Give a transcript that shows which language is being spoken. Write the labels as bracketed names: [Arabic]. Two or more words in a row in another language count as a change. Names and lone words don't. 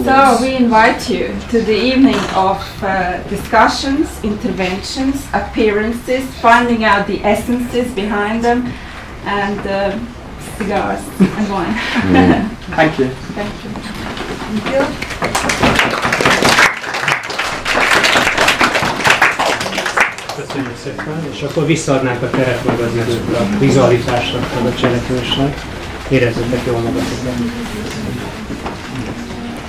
[English] So we invite you to the evening of discussions, interventions, appearances, finding out the essences behind them, and cigars and wine. Thank you. Thank you. Thank you. [Hungarian] Köszönjük szépen, és akkor visszaadnánk a teret meg az időt a vizualitásnak, a cselekvésnek. Érezzétek jól magatokat.